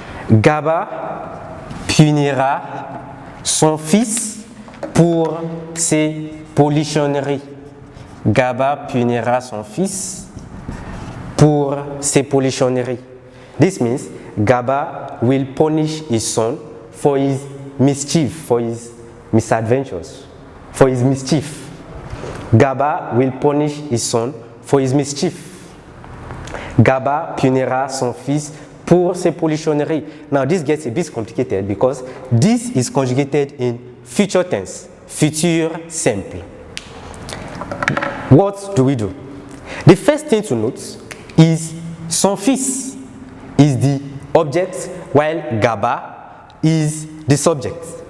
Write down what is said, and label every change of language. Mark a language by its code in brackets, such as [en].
[fr] Gaba punira son fils pour ses polichonneries. Gaba punira son fils pour ses polichonneries. [en] This means Gaba will punish his son for his mischief, for his misadventures, for his mischief. Gaba will punish his son for his mischief. [fr] Gaba punira son fils pour ses polichonneries. [en] Now this gets a bit complicated because this is conjugated in future tense, future simple. What do we do? The first thing to note is son fils is the object while Gaba is the subject.